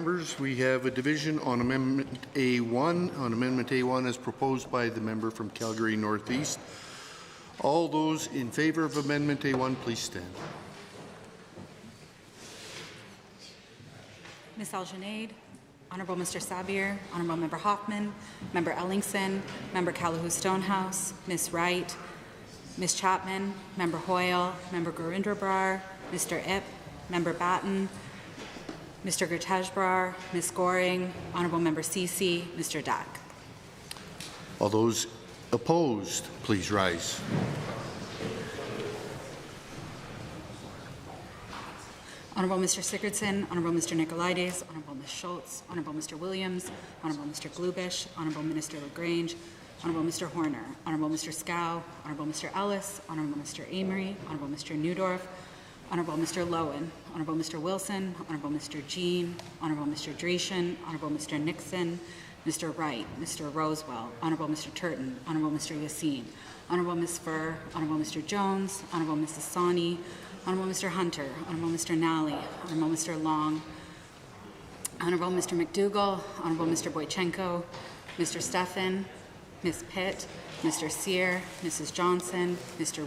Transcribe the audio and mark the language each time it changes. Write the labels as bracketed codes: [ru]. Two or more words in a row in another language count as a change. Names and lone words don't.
[en] members, we have a division on Amendment A1. On Amendment A1 as proposed by the member from Calgary Northeast. All those in favour of Amendment A1, please stand. Ms. Algenade, Honourable Mr. Sabir, Honourable Member Hoffman, Member Ellingson, Member Calahoo Stonehouse, Ms. Wright, Ms. Chapman, Member Hoyle, Member Gurinder-Brar, Mr. Ip, Member Batten, Mr. Gurtejbrar, Ms. Goring, Honourable Member Ceci, Mr. Dack. All those opposed, please rise. Honourable Mr. Sigurdsson, Honourable Mr. Nicolaides, Honourable Ms. Schultz, Honourable Mr. Williams, Honourable Mr. Glubish, Honourable Minister LaGrange, Honourable Mr. Horner, Honourable Mr. Scow, Honourable Mr. Ellis, Honourable Mr. Amory, Honourable Mr. Newdorf, Honourable Mr. Lowen, Honourable Mr. Wilson, Honourable Mr. Jean, Honourable Mr. Dreeshen, Honourable Mr. Nixon, Mr. Wright, Mr. Rosewell, Honourable Mr. Turton, Honourable Mr. Yassine, Honourable Ms. Furr, Honourable Mr. Jones, Honourable Mrs. Sani, Honourable Mr. Hunter, Honourable Mr. Nally, Honourable Mr. Long, Honourable Mr. McDougall, Honourable Mr. Boychenko, Mr. Stephan, Ms. Pitt, Mr. Sear, Mrs. Johnson, Mr.